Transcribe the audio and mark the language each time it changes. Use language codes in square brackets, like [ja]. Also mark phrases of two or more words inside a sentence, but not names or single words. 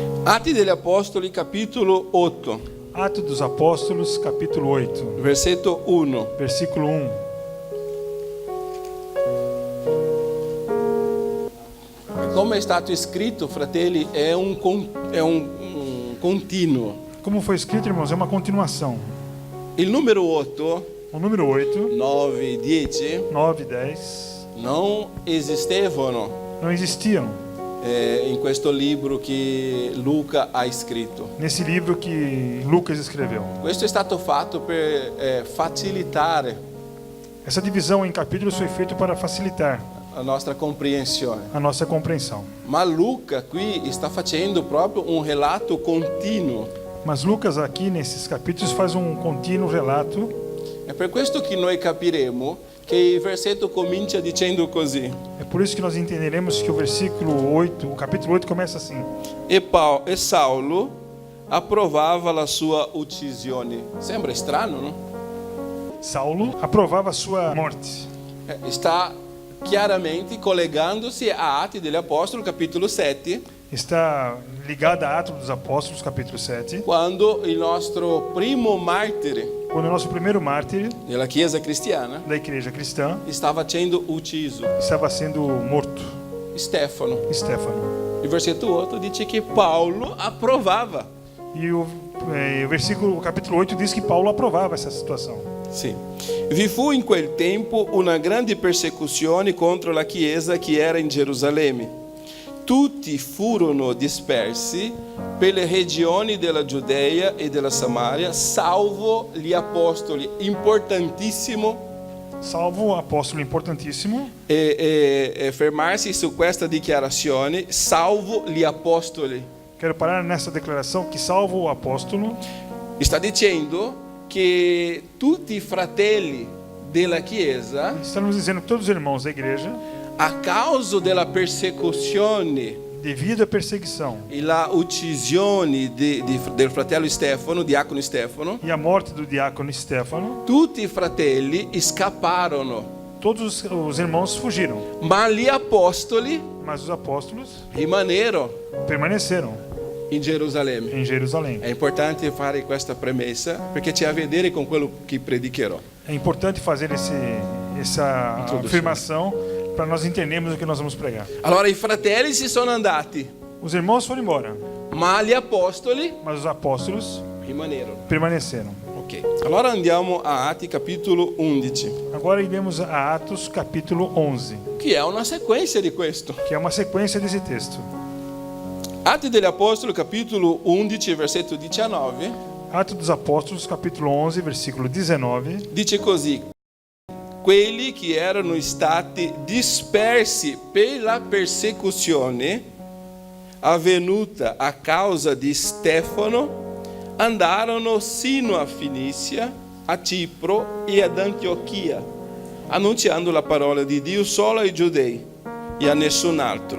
[it] Atti degli Apostoli, [pt] capítulo 8, Atos dos Apóstolos, capítulo 8, [it] versetto 1. [pt] versículo 1. [it] Come è stato scritto, fratelli, è un continuo. [pt] Como foi escrito, irmãos, é uma continuação. [it] Il numero 8, [pt] O número 8, 9, 10 9 e 10 [it] non esistevano [pt] não existiam [it] in questo libro che Luca ha scritto. [pt] nesse livro que Lucas escreveu. [it] Questo è stato fatto per facilitare [pt] Essa divisão em capítulos foi feita para facilitar [it] la nostra comprensione. [pt] a nossa compreensão. [it] Ma Luca qui sta facendo proprio un relato continuo. [pt] Mas Lucas aqui nesses capítulos faz um contínuo relato. [it] È per questo che noi capiremo che il versetto comincia dicendo così. [pt] É por isso que nós entenderemos que o versículo 8, o capítulo 8 começa assim: [it] E Saulo approvava la sua uccisione. Sembra strano, no? [pt] Saulo aprovava a sua morte. [it] Sta chiaramente collegandosi a Atti degli Apostoli, capitolo 7, [pt] Está ligada a Atos dos Apóstolos, capítulo 7, [it] quando il nostro primo martire [pt] quando o nosso primeiro mártir [it] della Chiesa cristiana [pt] da igreja cristã [it] stava sendo ucciso, [pt] estava sendo morto, Stefano. Stefano. [it] Il versetto 8 dice che Paolo approvava. [pt] E o capítulo 8 diz que Paulo aprovava essa situação. [it] Sì. Vi fu in quel tempo una grande persecuzione contro la Chiesa che era in Gerusalemme. Tutti furono dispersi per le regioni della Giudea e della Samaria, salvo gli apostoli. Importantissimo [pt] Salvo o apóstolo importantíssimo. [it] fermarsi su questa dichiarazione, salvo gli apostoli. [pt] Quero parar nessa declaração que salvo o apóstolo. [it] Sta dicendo che tutti i fratelli della Chiesa, [pt] Estamos dizendo que todos os irmãos da igreja, [it] a causa della persecuzione [pt] devido à perseguição [it] e la uccisione del fratello Stefano, diacono Stefano, [pt] e a morte do diácono Stefano, [it] tutti i fratelli scapparono, [pt] todos os irmãos fugiram, [it] ma gli apostoli [pt] mas os apóstolos [it] rimasero [pt] permaneceram [it] in Gerusalemme. [pt] em Jerusalém. [it] È importante fare questa premessa perché c'è a vedere con quello che predicherò. [pt] É importante fazer essa afirmação para nós entendermos o que nós vamos pregar. [it] Allora i fratelli si sono andati, [pt] Os irmãos foram embora, [it] ma gli apostoli [pt] mas os apóstolos [it] rimasero. [pt] permaneceram. [it] Ok, allora andiamo a Atti capitolo 11, [pt] Agora iremos a Atos capítulo 11, [it] che è una sequenza di questo. [pt] que é uma sequência desse texto. [it] Atti degli Apostoli capitolo 11 versetto 19 [pt] Atos dos Apóstolos capítulo 11, versículo 19, [it] dice così: quelli che erano stati dispersi per la persecuzione avvenuta a causa di Stefano andarono sino a Finicia, a Cipro e ad Antiochia, annunciando la parola di Dio solo ai giudei e a nessun altro.